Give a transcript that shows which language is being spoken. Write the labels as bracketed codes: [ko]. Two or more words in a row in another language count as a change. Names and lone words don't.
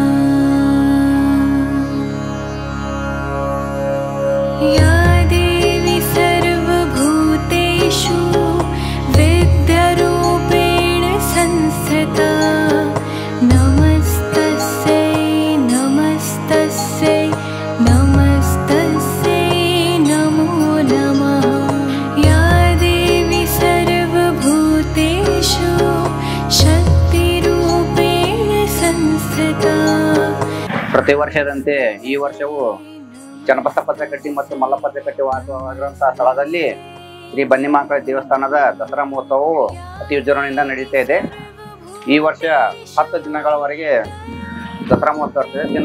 [sa] या देवी सर्वभूतेषु विद्यारूपेण संस्थिता नमस्तस्यै नमस्तस्यै नमस्तस्यै नमो नमः। या देवी सर्वभूतेषु शक्तिरूपेण संस्थिता। [kn] ಪ್ರತಿ ವರ್ಷದಂತೆ ಈ ವರ್ಷವೂ ಚನ್ನಬಸವ ಪತ್ರಕಟ್ಟಿ ಮತ್ತು ಮಲ್ಲಪ್ಪ ಪತ್ರಕಟ್ಟಿ ವಾಸವಾಗಿರುವಂತಹ ಸ್ಥಳದಲ್ಲಿ ಶ್ರೀ ಬನ್ನಿಮಹಾಕಾಳಿ ದೇವಸ್ಥಾನದ ದಸರಾ ಮಹೋತ್ಸವವು ಅತಿ ವಿಜೃಂಭಣೆಯಿಂದ ನಡೀತಾ ಇದೆ. ಈ ವರ್ಷ 10 ದಿನಗಳವರೆಗೆ ದಸರಾ ಮಹೋತ್ಸವ ಇರ್ತದೆ.